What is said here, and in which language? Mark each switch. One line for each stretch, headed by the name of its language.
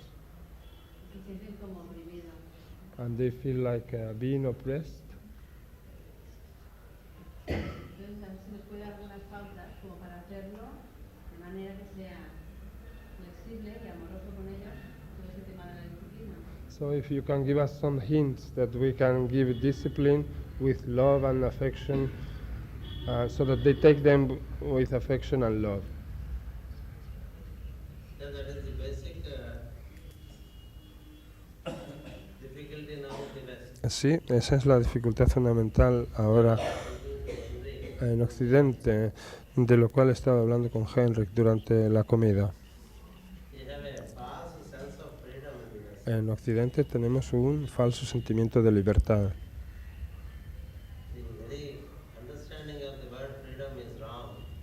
Spanish: y se sienten como oprimidos.
English: and they feel like being oppressed.
Spanish: Entonces, a ver si nos puede dar algunas pautas como para hacerlo de manera que sea flexible y amoroso con ellos, todo ese tema de la disciplina.
English: So if you can give us some hints that we can give discipline with love and affection, so that they take them with affection and love. Yeah, that is the basic difficulty now in the West.
Spanish: Sí, esa es la dificultad fundamental ahora
English: The
Spanish: en Occidente, de lo cual he estado hablando con Henrik durante la comida.
English: You have a false sense of freedom in the West.
Spanish: En Occidente tenemos un falso sentimiento de libertad.
English: The very understanding of the word freedom is wrong.